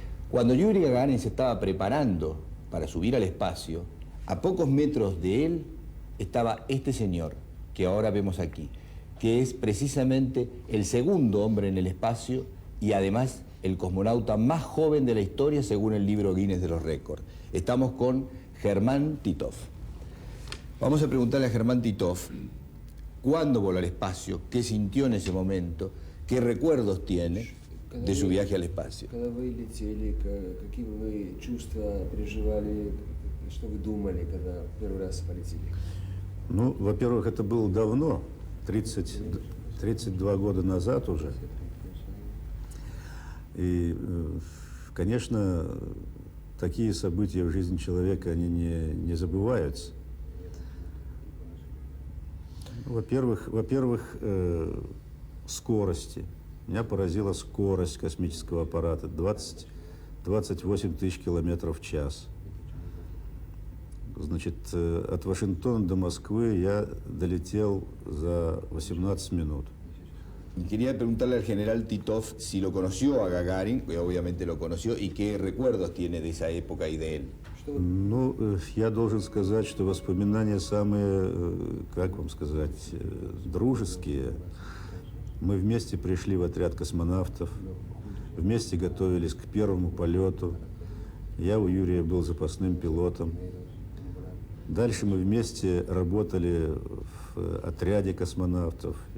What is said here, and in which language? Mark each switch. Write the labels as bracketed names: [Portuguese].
[Spanish] Cuando Yuri Gagarin se estaba preparando para subir al espacio, a pocos metros de él estaba este señor que ahora vemos aquí, que es precisamente el segundo hombre en el espacio y además el cosmonauta más joven de la historia según el libro Guinness de los récords. Estamos con Germán Titov. Vamos a preguntarle a Germán Titov cuándo voló al espacio, qué sintió en ese momento, qué recuerdos tiene de su viaje al espacio. [Russian] Когда вы летели, какие вы чувства переживали, что вы думали, когда первый раз полетели? Ну, во-первых, это было давно, 32 года назад уже. И, конечно, такие события в жизни человека, они не забываются. Во-первых, скорости. Меня поразила скорость космического аппарата, 28 тысяч километров в час. Значит, от Вашингтона до Москвы я долетел за 18 минут. [Spanish] Quería preguntarle al general Titov si lo conoció a Gagarin, que obviamente lo conoció, y qué recuerdos tiene de esa época y de él. [Russian] Ну, я должен сказать, что воспоминания самые, как вам сказать, дружеские. Мы вместе пришли в отряд космонавтов, вместе готовились к первому полету. Я у Юрия был запасным пилотом. Дальше мы вместе работали в отряде космонавтов.